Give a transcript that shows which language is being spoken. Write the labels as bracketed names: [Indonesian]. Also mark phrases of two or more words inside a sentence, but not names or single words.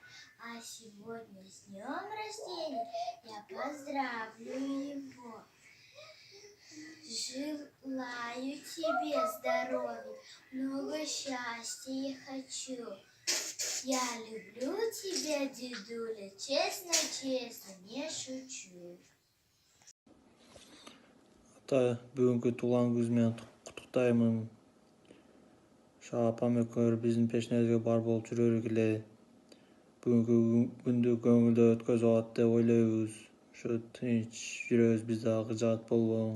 [Russian] А сегодня с днем рождения я поздравлю его. Желаю тебе здоровья, много счастья я хочу. Я люблю тебя, дедуля, честно, не шучу. [Kyrgyz] Ата, бүгүнкү туулган күнүңүз менен куттуктаймын. Ошо апам экөөбүз биздин пешинебизге бар болуп жүрөлүк эле. Бүгүнкү күндү көңүлдө өткөзүп алат деп ойлойбуз. Ошо тынч жүрөбүз, биз дагы жат болгон.